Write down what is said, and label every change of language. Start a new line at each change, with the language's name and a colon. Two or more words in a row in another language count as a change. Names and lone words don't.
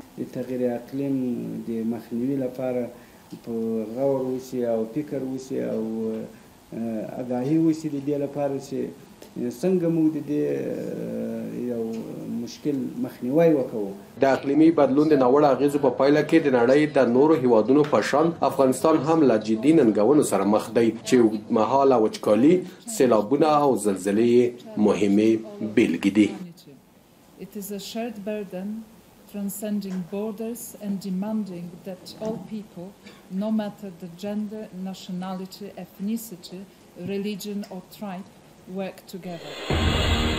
Pashto: د تغییر اقلیم د مخنیوي لپاره په غور وشي او فکر وشي او آگاهي وشي د دې لپاره چې څنګه موږ د دې یو مشکل مخنیوی وکړو. د اقلیمي بدلون د ناوړه اغیزو په پایله کې د نړۍ د نورو هیوادونو په شان افغانستان هم له جدي ننګونو سره مخ دی چې اوږدمهاله وچکالي، سیلابونه او زلزلې مهمې بیلګې دي.
English: It is a shared burden transcending borders and demanding that all people, no matter the gender, nationality, ethnicity, religion or tribe, work together.